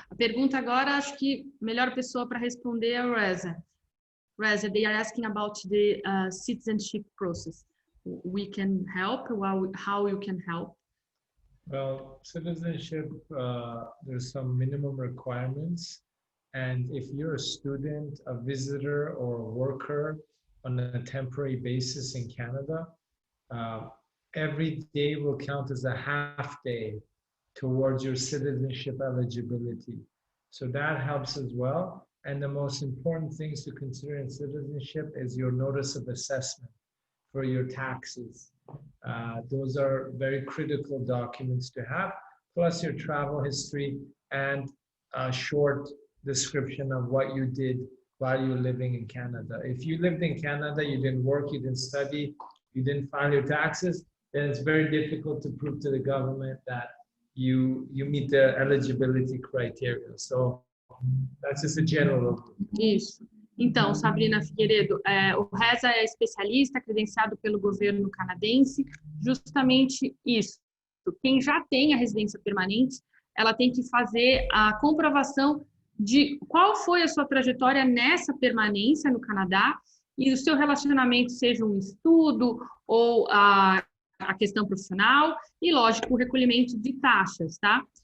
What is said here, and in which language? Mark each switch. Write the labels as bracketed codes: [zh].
[pt] A pergunta agora, acho que a melhor pessoa para responder é a Reza. [en] Reza, they are asking about the citizenship process. We can help, how you can help. Well, citizenship, there's some minimum requirements. And if you're a student, a visitor, or a worker on a temporary basis in Canada, uh, every day will count as a half day towards your citizenship eligibility. So that helps as well. And the most important things to consider in citizenship is your notice of assessment for your taxes. Those are very critical documents to have, plus your travel history and a short description of what you did while you're living in Canada. If you lived in Canada, you didn't work, you didn't study, you didn't file your taxes, then it's very difficult to prove to the government that you meet the eligibility criteria. So that's just a general. [pt] Isso. Então, Sabrina Figueiredo, o Reza é especialista, credenciado pelo governo canadense, justamente isso. Quem já tem a residência permanente, ela tem que fazer a comprovação de qual foi a sua trajetória nessa permanência no Canadá e o seu relacionamento, seja um estudo ou a questão profissional e, lógico, o recolhimento de taxas, tá?